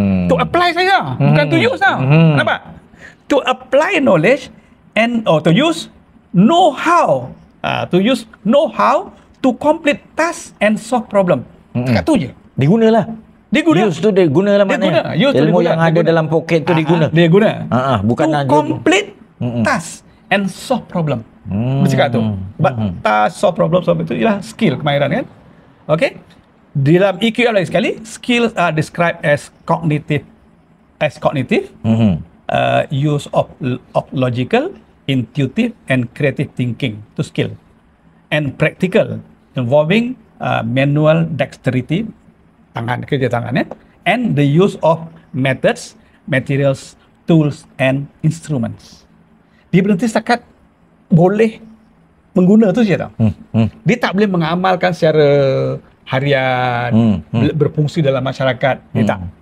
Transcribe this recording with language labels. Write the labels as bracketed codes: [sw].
[en] To apply [ms] saja, bukan [en] to use [ms] tau. Nampak? [en] To apply knowledge or to use know-how. To use know-how to complete task and solve problem. [ms] Dekat tu je. Diguna. Use tu digunalah maknanya. Ilmu yang ada dalam poket tu diguna. Dia guna. Bukan [en] to complete task and solve problem. [ms] Bercakap tu. [en] Task, solve problem [ms] itu ialah skill, kemahiran kan. [en] Okay. [ms] Dalam EQM lagi sekali, [en] skills are described as cognitive, use of logical, intuitive and creative thinking to skill, and practical involving manual dexterity, [ms] kerja tangan, [en] and the use of methods, materials, tools and instruments. [ms] Dia berhenti setakat boleh mengguna tu je tau. Dia tak boleh mengamalkan secara harian, berfungsi dalam masyarakat. Dia tak.